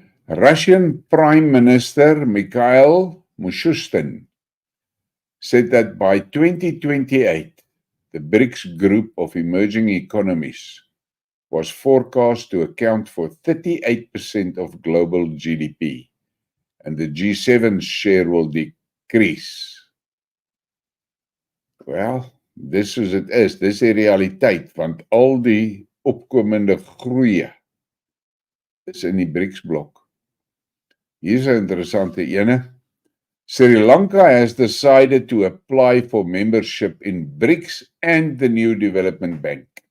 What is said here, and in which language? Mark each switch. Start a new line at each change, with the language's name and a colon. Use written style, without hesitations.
English: Russian Prime Minister Mikhail Mishustin said that by 2028, the Brics group of emerging economies was forecast to account for 38% of global GDP, and the G7's share will decrease.
Afrikaans: Wel, dis soos dit is, dis die realiteit, want al die opkomende groeie is in die Brics blok. Hier is 'n interessante ene.
English: Sri Lanka has decided to apply for membership in Brics and the New Development Bank.